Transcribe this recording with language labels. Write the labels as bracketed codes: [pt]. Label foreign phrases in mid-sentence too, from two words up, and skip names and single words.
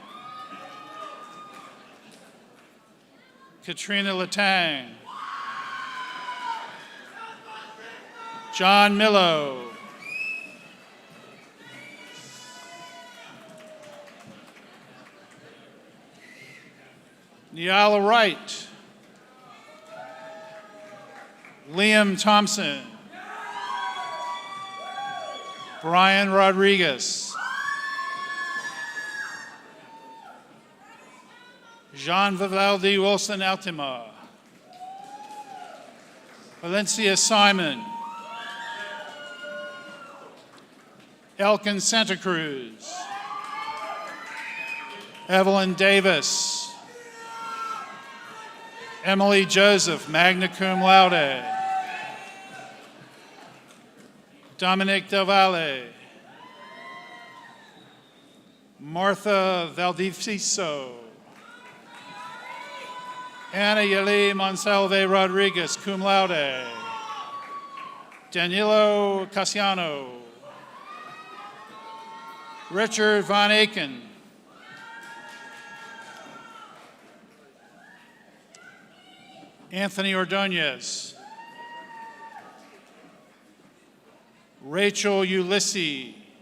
[en] Katrina Latang. John Millo. Niala Wright. Liam Thompson. Brian Rodriguez. Jean Vivaldi Wilson Altima. Valencia Simon. Elkin Santa Cruz. Evelyn Davis. Emily Joseph, [la] magna cum laude. [en] Dominic Del Valle. Martha Valdiviso. Ana Yeli Monsalve Rodriguez, [la] cum laude. [en] Danilo Casiano. Richard Von Aken. Anthony Ordonez. Rachel Ulysses.